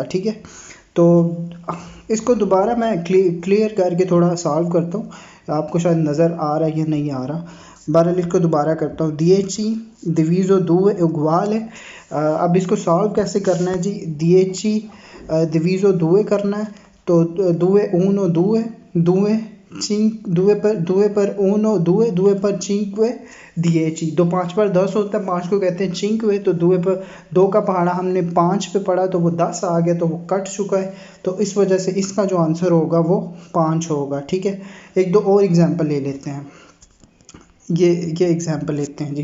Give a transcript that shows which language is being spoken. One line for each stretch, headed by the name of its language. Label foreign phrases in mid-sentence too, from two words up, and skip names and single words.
Hindi: ठीक है, तो इसको दोबारा मैं क्लियर करके थोड़ा सॉल्व करता हूँ, आपको शायद नज़र आ रहा है या नहीं आ रहा। बहरहाल इसको दोबारा करता हूँ,
Italian: dieci diviso due uguale.
Hindi: अब इसको सॉल्व कैसे करना है जी?
Italian: dieci diviso due
Hindi: करना है तो
Italian: due uno due due per uno due per cinque
Hindi: 10 दो 5 पर 10 होता है, 5 को कहते हैं cinque। तो दुए पर 2 का पहाड़ा हमने 5 पे पढ़ा तो वो 10 आ गया, तो वो कट चुका है। तो इस वजह से इसका जो आंसर होगा वो 5 होगा। ठीक है, एक दो और एग्जांपल ले लेते हैं। ये एग्जांपल लेते हैं जी।